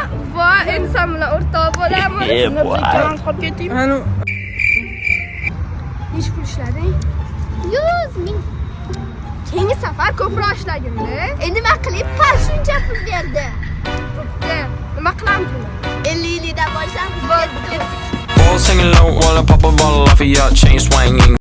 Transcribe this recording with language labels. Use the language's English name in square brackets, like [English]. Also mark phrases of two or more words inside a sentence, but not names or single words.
[Uzbek] Voy, endi sen bilan o'rtoq bo'lamiz. Qolib ketding. Ana Necha pul ishlading? 100 ming. Keyingi safar ko'proq ishlagin-da. Nima qilib par shuncha pul berdi? Nima qilamiz buni? 50 yildan boshlab [English] All singing low while I pop a bottle off of your chain swinging.